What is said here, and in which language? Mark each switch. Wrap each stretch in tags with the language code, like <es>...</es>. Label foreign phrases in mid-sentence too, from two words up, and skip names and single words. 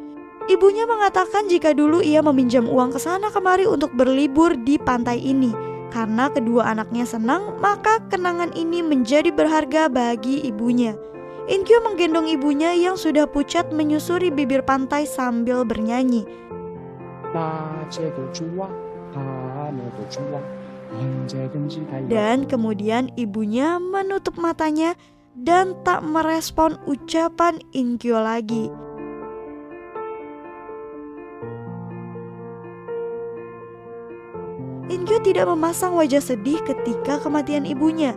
<id>Ibunya mengatakan jika dulu ia meminjam uang ke sana kemari untuk berlibur di pantai ini. Karena kedua anaknya senang, maka kenangan ini menjadi berharga bagi ibunya. In-kyu menggendong ibunya yang sudah pucat menyusuri bibir pantai sambil bernyanyi.</id> <ko>낮에도 좋아, 밤에도 좋아, 언제든지 달려.</ko> <id>Dan kemudian ibunya menutup matanya dan tak merespon ucapan In-kyu lagi. In-kyu tidak memasang wajah sedih ketika kematian ibunya.</id>